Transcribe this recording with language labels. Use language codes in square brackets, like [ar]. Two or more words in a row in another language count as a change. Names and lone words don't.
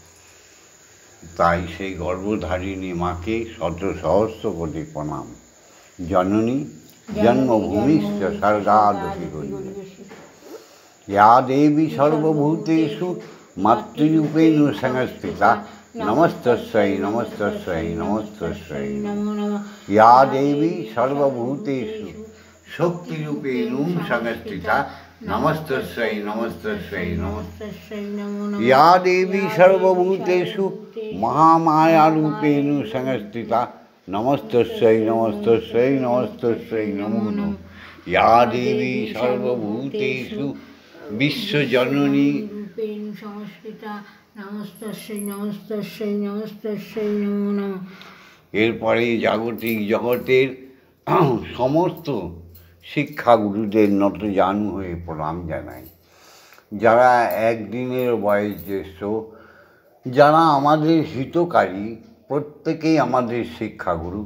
[bn] তাই সেই গর্ভধারিণী মাকে শত সহস্র কোটি প্রণাম। [sa] জননী জন্মভূমিশ্চ স্বর্গাদপি গরীয়সী। ইয়া দেবী সর্বভূতেষু মাতৃরূপেণ সংস্থিতা নমস্তস্যৈ নমস্তস্যৈ নমস্তস্যৈ। ইয়া দেবী সর্বভূতেষু শক্তিরূপেণ সংস্থিতা নমস্তস্যৈ নমস্তস্যৈ নমস্তস্যৈ। ইয়া দেবী সর্বভূতেষু মহামায়ারূপেণ সংস্থিতা নমস্তস্যৈ নমস্তস্যৈ নমস্তস্যৈ নমো নমঃ। ইয়া দেবী সর্বভূতেষু বিশ্বজননী রূপেণ সংস্থিতা নমস্তস্যৈ নমস্তস্যৈ নমস্তস্যৈ নমো নমঃ। [bn] এরপরে জাগতিক জগতের সমস্ত শিক্ষাগুরুদের নতজানু হয়ে প্রণাম জানাই। যারা একদিনের বয়স জ্যেষ্ঠ, যারা আমাদের হিতকারী, প্রত্যেকেই আমাদের শিক্ষাগুরু।